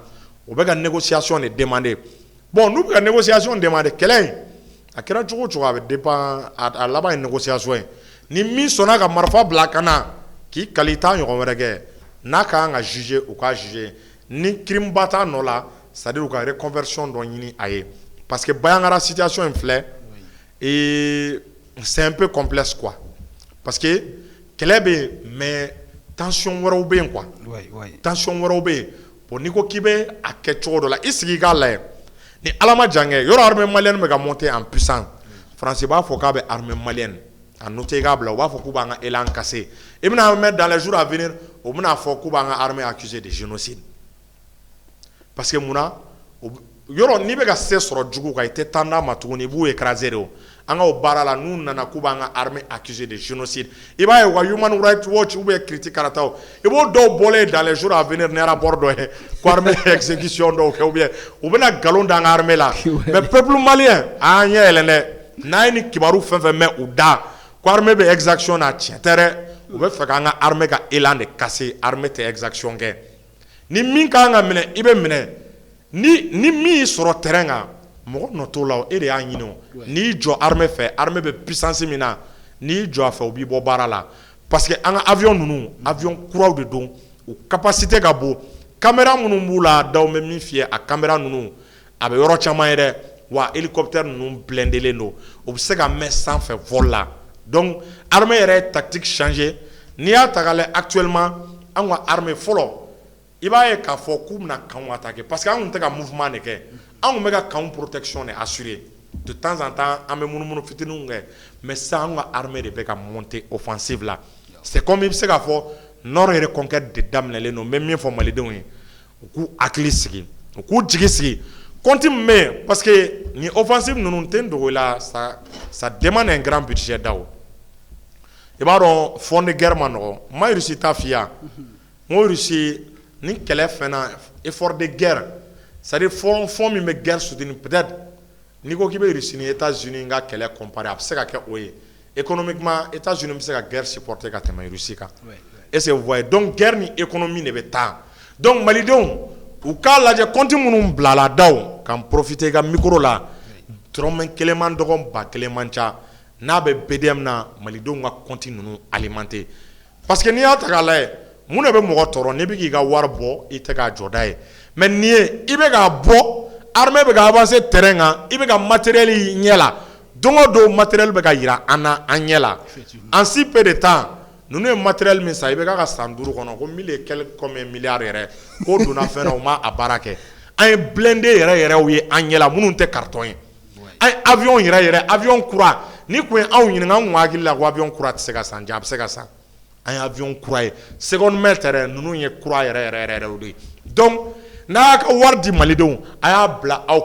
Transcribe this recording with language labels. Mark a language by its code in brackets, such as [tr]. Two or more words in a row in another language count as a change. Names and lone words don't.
[bm] U bɛ ka négociation de demander bon n'u bɛ ka négociation demander kɛlɛ in a kɛra cogo o cogo a bɛ dépend a laban ye négociation ye ni min sɔnna ka marifa bila a kan na k'i kali i t'a ɲɔgɔn wɛrɛ kɛ n'a ka kan ka juger u k'a juger ni crime ba t'a nɔ la c'est-à-dire u ka reconversion dɔ ɲini a ye parce que Bandiagara situation in filɛ [fr] c'est un peu complexe quoi [bm] parce que kɛlɛ bɛ yen [fr] mais tension [bm] wɛrɛw bɛ yen quoi tension wɛrɛw bɛ yen. Bon n'i ko k'i bɛ a kɛ cogo dɔ la i sigi k'a lajɛ ni ala ma jan kɛ yɔrɔ [fr] armée malienne [bm] bɛ ka [fr] monter en puissance [bm] France b'a fɔ k'a bɛ [fr] armée malienne [bm] a noter k'a bila u b'a fɔ k'u b'an ka [fr] élan casser [bm] i bɛna mɛn [fr] dans les jours à venir [bm] u bɛna fɔ k'u b'an ka [fr] armée accusée de génocide [bm] parce que munna yɔrɔ n'i bɛ ka se sɔrɔ jugu kan i tɛ taa d'a ma tuguni i b'u écraser de o an ka o baara la n'u nana k'u b'an ka [fr] armée accusée de génocide [bm] i b'a ye u ka Human Rights Watch [fr] ou bien critique [bm] karataw i b'o dɔw bɔlen [fr] dans les jours à venir [bm] ni rapport dɔ ye ko [fr] armée exécution [bm] dɔw kɛ [fr] ou bien [bm] u bɛna nkalon d'an ka armée la [fr] mais peuple malien [bm] a ɲɛ yɛlɛn dɛ n'a ye ni kibaru fɛn fɛn mɛn u da ko armée bɛ exaction na tiɲɛ tɛ dɛ u bɛ fɛ k'an ka armée ka [fr] élan de casser [bm] armée tɛ exaction kɛ ni min ka kan ka minɛ i bɛ minɛ ni min y'i sɔrɔ terrain kan mɔgɔ nɔ t'o la e de y'a ɲini o n'i jɔ armée fɛ armée bɛ puissance min na n'i jɔ a fɛ u b'i bɔ baara la [fr] parce que [bm] an ka avion ninnu avion kuraw de don u capacité ka bon caméra minnu b'u la Daw bɛ min f'i ye a caméra ninnu a bɛ yɔrɔ caman ye dɛ wa hélicoptère ninnu blindelen don u bɛ se ka mɛn sanfɛ vol la [fr] donc armée [bm] yɛrɛ ye [fr] tactique changer [bm] n'i y'a ta k'a lajɛ actuellement an ka armée fɔlɔ i b'a ye k'a fɔ k'u bɛna kanw attaquer [fr] parce que [bm] an tun tɛ ka mouvement de kɛ an tun bɛ ka kanw protection de assurer [fr] de temps en temps [bm] an bɛ munumunu fitininw kɛ mais sisan an ka armée de bɛ ka [fr] monter offensive [bm] la [fr] c'est comme [bm] i bɛ se k'a fɔ nord yɛrɛ conquête de daminɛlen don n bɛ min fɔ malidenw ye u k'u hakili sigi u k'u jigi sigi compte min bɛ yen [fr] parce que [bm] nin offensive ninnu tɛ n dogo i la [fr] ça demande un grand budget [bm] Daw i b'a dɔn [fr] fond de guerre [bm] ma nɔgɔn n ma Russie ta f'i ye n ko Russie ni kɛlɛ fɛnna [fr] effort de guerre c'est-à-dire fond [bm] min bɛ [fr] guerre soutenir [bm] peut-être n'i ko k'i bɛ Russie ni États-Unis ka kɛlɛ comparer a bɛ se ka kɛ o ye économiquement États-Unis bɛ se ka [fr] guerre supporter [bm] ka tɛmɛ Russie kan [fr] est-ce que vous voyez donc guerre [bm] ni économie de bɛ taa donc malidenw u k'a lajɛ compte minnu bilala Daw k'an profiter ka micro la dɔrɔmɛ kelen man dɔgɔ ba kelen man ca n'a bɛ BDM na malidenw ka compte ninnu alimenter [fr] parce que [bm] n'i y'a ta k'a lajɛ mun de bɛ mɔgɔ tɔɔrɔ n'i bɛ k'i ka wari bɔ i tɛ k'a jɔda ye mais n'i ye i bɛ k'a bɔ armée bɛ ka avancer terrain kan i bɛ ka matériel ɲɛ la don o don matériel bɛ ka yira an na an ɲɛ la [fr] en si peu de temps [bm] ninnu ye matériel min san i bɛ ka san 5 kɔnɔ ko 1000 [fr] et quelques milliards [bm] yɛrɛ k'o donna fɛn na u ma a baara kɛ an ye blindé yɛrɛ ye an ɲɛ la minnu tɛ carton ye an ye avion yɛrɛ avion kura ni kun ye anw ɲininka an kun hakili la ko avion kura tɛ se ka san a bɛ se ka san an ye avion kura ye seconde mètre yɛrɛ ninnu ye kura yɛrɛ o de ye donc n'a y'a ka wari di malidenw a y'a bila aw